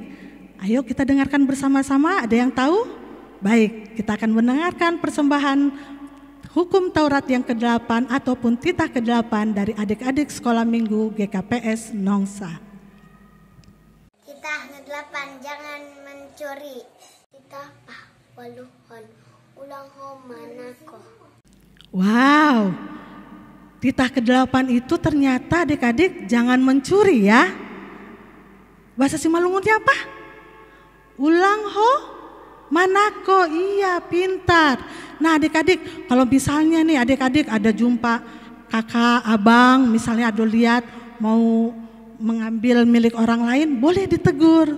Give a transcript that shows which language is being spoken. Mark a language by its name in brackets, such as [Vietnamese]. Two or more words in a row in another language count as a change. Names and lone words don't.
[Indonesian] Ayo kita dengarkan bersama-sama, ada yang tahu? Baik, kita akan mendengarkan persembahan hukum Taurat yang ke-8 ataupun titah ke-8 dari adik-adik sekolah minggu GKPS Nongsa. Titah ke-8, jangan mencuri. [Batak Simalungun] Titah waluhon, ulang ho manako. [Indonesian] Wow, titah ke-8 itu ternyata adik-adik jangan mencuri ya. Bahasa Simalungunnya apa? [Batak Simalungun] Ulang ho manako, [Indonesian] iya pintar. Nah adik-adik, kalau misalnya nih adik-adik ada jumpa kakak, abang, misalnya ada lihat mau mengambil milik orang lain, boleh ditegur.